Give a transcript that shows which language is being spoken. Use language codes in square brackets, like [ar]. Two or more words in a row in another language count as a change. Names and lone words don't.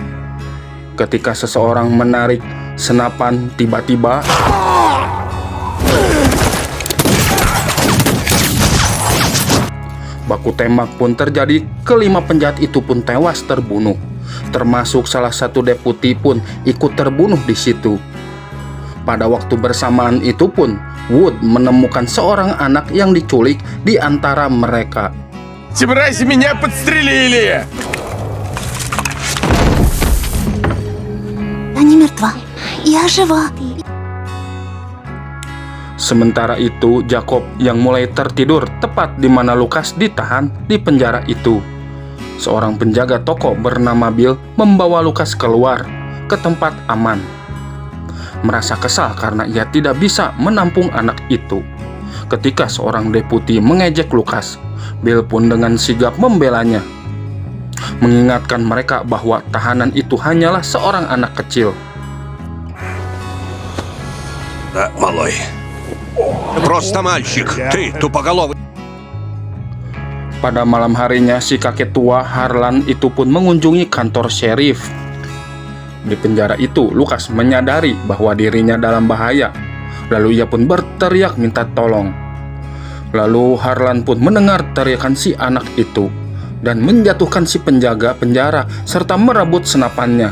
[id] Ketika seseorang menarik senapan, tiba-tiba baku tembak pun terjadi. Kelima penjahat itu pun tewas terbunuh, termasuk salah satu deputi pun ikut terbunuh di situ. Pada waktu bersamaan itu pun Wood menemukan seorang anak yang diculik di antara mereka. [ru] Эти мрази меня подстрелили! мертва. Я жива. [id] Sementara itu, Jacob yang mulai tertidur tepat di mana Lukas ditahan di penjara itu. Seorang penjaga toko bernama Bill membawa Lukas keluar ke tempat aman. Merasa kesal karena ia tidak bisa menampung anak itu. Ketika seorang deputi mengejek Lukas, Bill pun dengan sigap membelanya, mengingatkan mereka bahwa tahanan itu hanyalah seorang anak kecil. [ru] Да, малой. Просто мальчик. Ты тупоголовый. [id] Pada malam harinya, si kakek tua Harlan itu pun mengunjungi kantor sheriff. Di penjara itu, Lukas menyadari bahwa dirinya dalam bahaya. Lalu ia pun berteriak minta tolong. Lalu Harlan pun mendengar teriakan si anak itu dan menjatuhkan si penjaga penjara serta merebut senapannya.